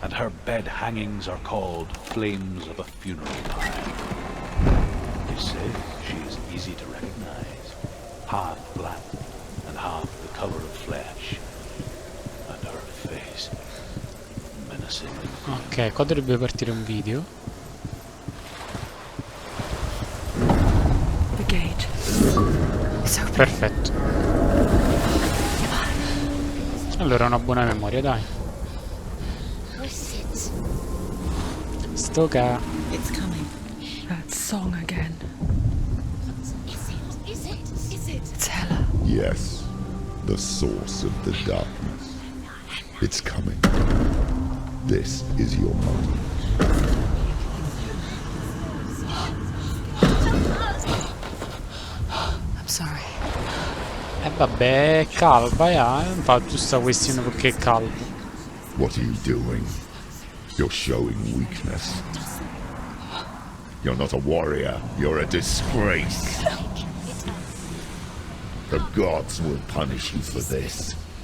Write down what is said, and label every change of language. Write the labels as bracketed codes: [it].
[en] and her bed hangings are called flames of a funeral pyre. You say she is easy to recognize, half black and half the color of flesh, and her face menacing. [it] Ok, qua dovrebbe partire un video. [en] The gate. It's open. [it] Perfetto. Allora, una buona memoria, dai. Stoca. [en] It's coming. That song again. It's Hela. Yes, the source of the darkness. It's coming. This is your moment. I'm sorry. [it] Vabbè, è calva, non fa giusta questione perché è calvo. [en] What are you doing? You're showing weakness. You're not a warrior. You're a disgrace. The gods will punish you for this.